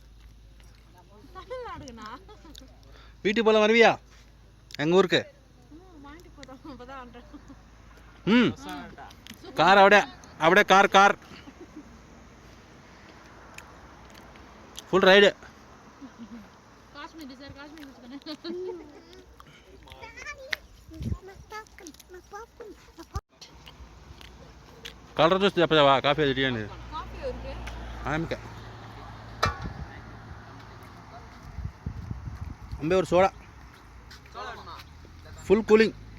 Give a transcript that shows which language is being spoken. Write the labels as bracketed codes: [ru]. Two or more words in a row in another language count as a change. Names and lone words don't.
[ta] வீட்டுக்கு போகலாம், வருவியா எங்கள் ஊருக்கு? [en] கார் அப்படியே car full ride. [te] కలర్ చూస్తే చెప్పవా? కాఫీ అది టీ అనేది ఆమెకే అంబే ఒక సోడా [en] full cooling.